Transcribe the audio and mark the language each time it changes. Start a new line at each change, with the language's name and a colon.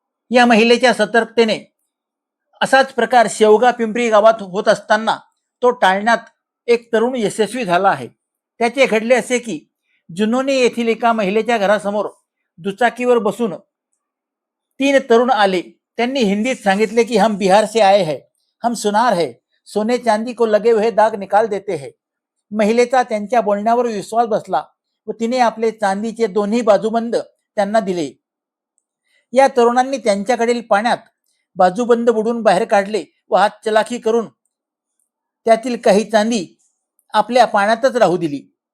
Marathi: या महिलेच्या सतर्कतेने असाच प्रकार शेवगा पिंपरी गावात होत असताना तो टाळण्यात एक तरुण यशस्वी झाला आहे. त्याचे घडले असे की जुनोने येथील एका महिलेच्या घरासमोर दुचाकीवर बसून 3 तरुण आले. त्यांनी हिंदीत सांगितले की
Hindi: हम बिहार से आए हैं, हम सुनार है, सोने चांदी को लगे हुए दाग निकाल देते हैं.
Marathi: महिलेचा त्यांच्या बोलण्यावर विश्वास बसला व तिने आपले चांदीचे दोन्ही बाजूबंद त्यांना दिले. या तरुणांनी त्यांच्याकडील पाण्यात बाजूबंद बुडून बाहेर काढले व हात चलाखी करून त्यातील काही चांदी आपल्या पाण्यातच राहू दिली.